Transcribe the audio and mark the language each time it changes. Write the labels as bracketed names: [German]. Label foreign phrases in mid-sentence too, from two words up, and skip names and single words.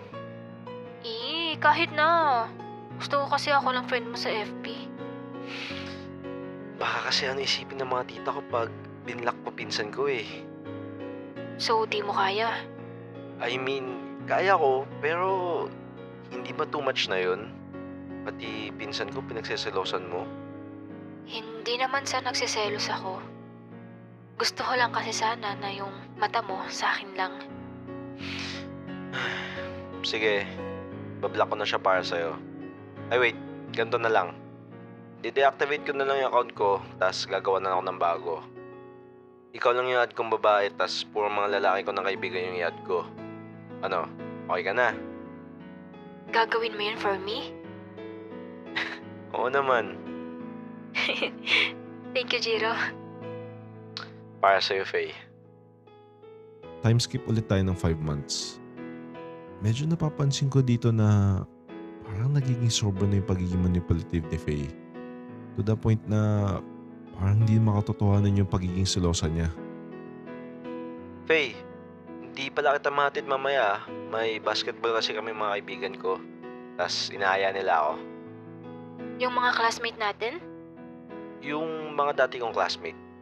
[Filipino] Kahit na. Gusto ko kasi ako lang friend mo sa FB. Baka kasi ano isipin ng mga tita ko pag binlock ko pinsan ko eh. So, di mo kaya? [English] I mean, [Filipino] kaya ko, pero hindi ba [English] too much [Filipino] na yun? Pati pinsan ko pinagseselosan mo. Hindi naman sa nagsiselos ako. Gusto ko lang kasi sana na yung mata mo sa akin lang. Sige, bablock ko na siya para sa'yo. Ay wait, ganito na lang. Di-deactivate ko na lang yung account ko, tas gagawa na ako ng bago. Ikaw lang yung add kong babae, tas puro mga lalaki ko na kaibigan yung i-add ko. Ano, okay ka na? Gagawin mo yun [English] for me? [Filipino] Oo naman. [English] Thank you, Jiro. [Filipino] Para sa'yo, Faye. [English] Time skip [Filipino] ulit tayo ng 5 months. Medyo napapansin ko dito na parang nagiging sobra na yung pagiging manipulative ni Faye. To the point na parang hindi makatotohanan yung pagiging selosa niya. Faye, hindi pala kita mahatid mamaya. May basketball kasi kami mga kaibigan ko. Tas inaaya nila ako. Yung mga classmate natin? Yung mga dati kong classmate.